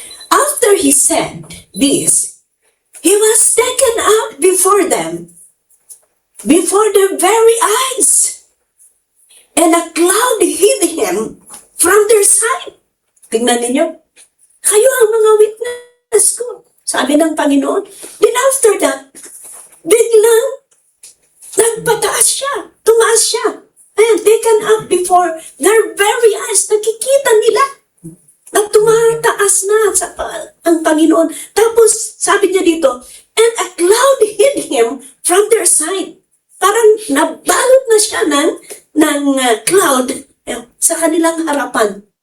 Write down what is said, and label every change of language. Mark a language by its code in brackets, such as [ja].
[en] After he said this, he was taken up before them, before their very eyes, and a cloud hid him from their sight. [tl] Tingnan ninyo, kayo ang mga witness ko. Sabi ng Panginoon. [en] Then after that, [tl] biglang nagpataas siya, tumaas siya, [en] and taken up before their very eyes. [tl] Nakikita nila na tumataas na ang Panginoon. Tapos, sabi niya dito, [en] and a cloud hid him from their sight. [tl] Parang nabalot na siya ng cloud sa kanilang harapan.